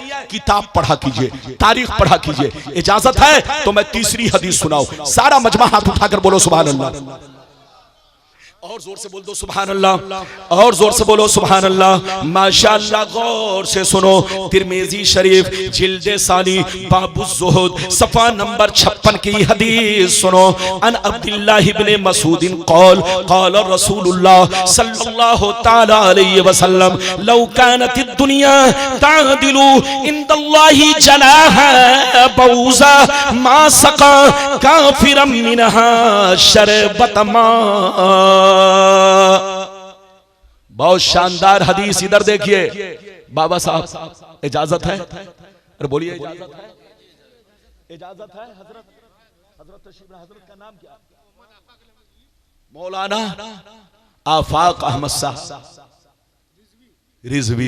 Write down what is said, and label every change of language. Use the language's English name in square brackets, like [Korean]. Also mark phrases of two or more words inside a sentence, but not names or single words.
[Hindi] किताब पढ़ा कीजिए, तारीख पढ़ा कीजिए। इजाजत है तो मैं तीसरी हदीस सुनाऊं। सारा मजमा हाथ उठाकर बोलो [Arabic] سبحان الله. [Hindi] और जोर से बोल दो [Arabic] سبحان الله. [Hindi] और जोर से बोलो [Arabic] سبحان الله. [Hindi] माशाअल्लाह। गौर से सुनो। तिरमिजी शरीफ जिल्दे सानी बाबु ज़ुहद सफ़ा नंबर 56 की हदीस सुनो। [Arabic] عن عبد الله بن مسعود قال قال رسول الله صلى الله تعالى عليه وسلم لو كانت الدنيا تعدل عند الله جناح بعوضة ما سقى كافرا منها شربة ماء. [Hindi] बहुत शानदार हदीस। इधर देखिए बाबा साहब, इजाजत है? अरे बोलिए इजाजत है? इजाजत है? हजरत का नाम क्या? मौलाना आफाक अहमद साहब रिजवी।